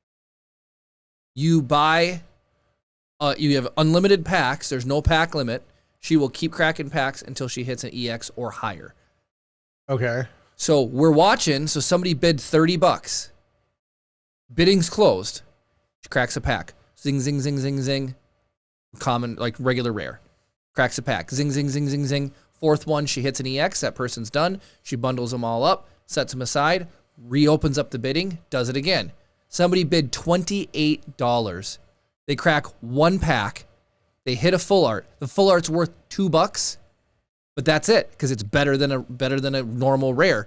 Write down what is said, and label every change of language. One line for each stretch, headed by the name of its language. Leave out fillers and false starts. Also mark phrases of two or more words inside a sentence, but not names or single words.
English: You have unlimited packs. There's no pack limit. she will keep cracking packs until she hits an EX or higher. Okay. So we're watching. So somebody bid $30. Bidding's closed. She cracks a pack. Zing, zing, zing, zing, zing. Common, like regular rare. Cracks a pack. Zing, zing, zing, zing, zing. Fourth one, she hits an EX. That person's done. She bundles them all up, sets them aside, reopens up the bidding, does it again. Somebody bid $28. They crack one pack. They hit a full art. The full art's worth $2, but that's it because it's better than a normal rare.